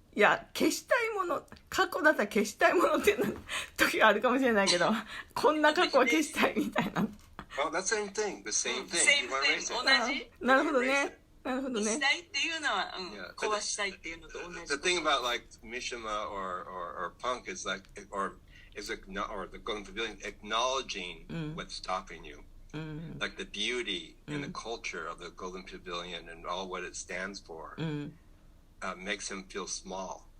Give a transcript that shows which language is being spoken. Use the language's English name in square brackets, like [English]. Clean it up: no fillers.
[Japanese] いや消したいもの、過去だったら消したいものっていう時があるかもしれないけど、こんな過去は消したいみたいな。 [English] Well, that's the same thing. The same thing. [Japanese] 同じ。なるほどね。なるほどね。したいっていうのは、壊したいっていうのと同じ。 [English] The thing about like Mishima or punk is like or the Golden Pavilion acknowledging what's stopping you. Like the beauty and the culture of the Golden Pavilion and all what it stands for.Makes him feel small.